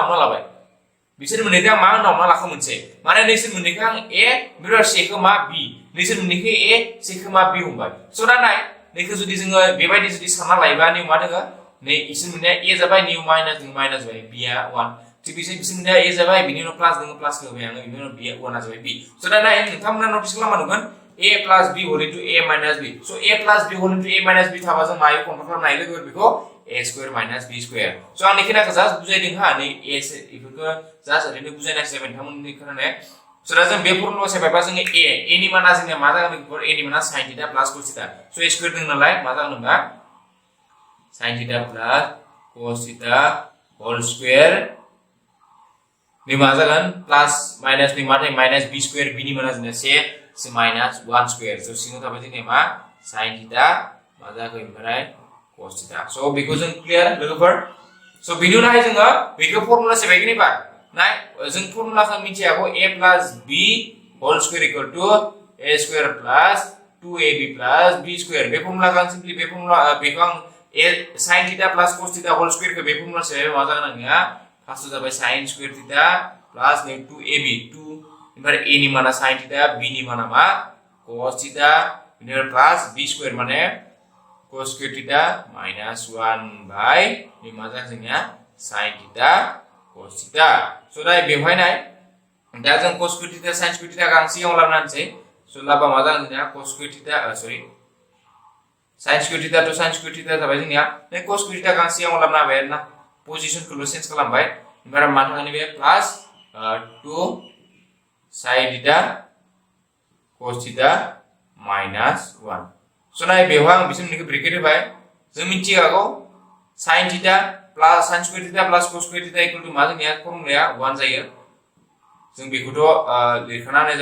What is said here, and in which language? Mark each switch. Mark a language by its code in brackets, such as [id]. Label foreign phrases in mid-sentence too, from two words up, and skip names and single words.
[brx] हमना लाबाय बिसोर मोननैदो आं मा होनना हमना लाखो मोनसे माने नैसोर मोननैखौ आं a बिराद सेखौ मा b नैसोर मोननैखौ a सेखौ मा b हमबाय स' दा नाय नैखौ जुदि जोङो बेबायदि जुदि सानना लायोबा नै मा दङ नै इसोर मोननैया a जाबाय नै माइनास दङ माइनास जाबाय b आ 1 थिग बिसोर मोननैया a जाबाय बिनि उनाव प्लास दङ प्लास होबाय आङो बिनि उनाव b आ 1 आ जाबाय b स' दा नाय नोंथांमोना नटिस खालामना नुगोन [en] a plus b whole into a minus b so a plus b whole into a minus b [brx] थाबा जों मायो कन्ट्रल खालामनाय लोगो बेखौ [en] a² minus b² so [brx] आं निखिनाखौ जास्ट बुजायदों हा नै a इफोरखौ जास्ट ओरैनो बुजायनासो जाबाय नोंथांमोननि खोनानाय स' दा जों बे फर्मुला सेबायबा जोङो a नि माना जोंनिया मा जागोन बेखौ a नि माना [en] sin theta plus cos theta so a square [brx] दं नालाय मा जागोन होनबा [en] sin theta plus cos theta whole square [brx] नि मा जागोन [en] plus minus [brx] नि माने माइनास b² b नि माना जोंनिया से [en] minus 1 square so [brx] सिङाव थाबाय जोंनिया मा sin थीटा मा जागोन ओमफ्राय cos थीटा so बेखौ जों क्लियार लोगोफोर so बिनि उनावहाय जोङो बेखौ फर्मुला सेबाय गनिबा नाय जों फर्मुलाखौ मिथियागौ [en] a plus b whole square equal to a square plus 2ab plus b [brx] square बे फर्मुलाखौ आं सिम्पली बे फर्मुला बेखौ आं [en] sin theta plus cos theta whole square [brx] खौ बे फर्मुला सेबाय मा जागोन आंनिया फार्स्ट जाबाय [en] sin square theta plus 2ab 2 [brx] ओमफ्राय a नि माना [en] sin theta [brx] b नि माना मा [en] cos theta [brx] बिनिफ्राय [en] plus b square [brx] माने [en] cos square theta minus 1 [brx] बाय नि मा जागोन जोंनिया [en] sin theta cos theta [brx] स' दा बेवहाय नाय दा जों [en] cos square theta sin square theta [brx] गां सिगाङाव लाबोनानैसै स' लाबा मा जागोन जोंनिया [en] cos square theta [brx] सरि [en] sin square theta to sin square theta [brx] जाबाय जोंनिया नै [en] cos square theta [brx] गां सिगाङाव लाबोना होबाय आरोना पोजिशनखौल' चेन्ज खालामबाय ओमफ्राय मा थागोन बे [en] plus 2 sin theta cos theta minus 1 [brx] स' नाय बेवहाय आं बिसोरनिखौ ब्रेकेट होबाय जों मिथिखागौ [en] sin theta plus sin square theta plus cos square theta equal to [brx] मा जोंनिया फर्मुलाया 1 जायो जों बेखौथ' लिरखाना होनाय